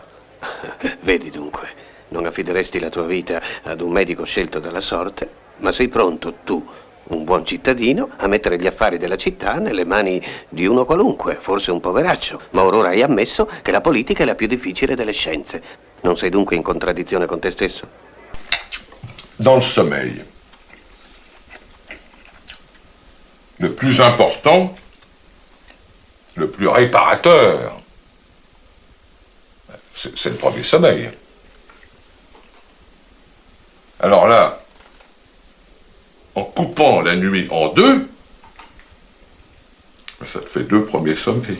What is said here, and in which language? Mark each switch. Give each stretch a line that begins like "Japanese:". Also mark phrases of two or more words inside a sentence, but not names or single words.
Italian: Vedi dunque, non affideresti la tua vita ad un medico scelto dalla sorte, ma sei pronto tu, un buon cittadino a mettere gli affari della città nelle mani di uno qualunque, forse un poveraccio. Ma ora hai ammesso che la politica è la più difficile delle scienze. Non sei dunque in contraddizione con te stesso?
French: Dans le sommeil, le plus important, le plus réparateur, c'est le premier sommeil. Alors là, en coupant la nuit en deux, ça te fait 2 premiers sommeils.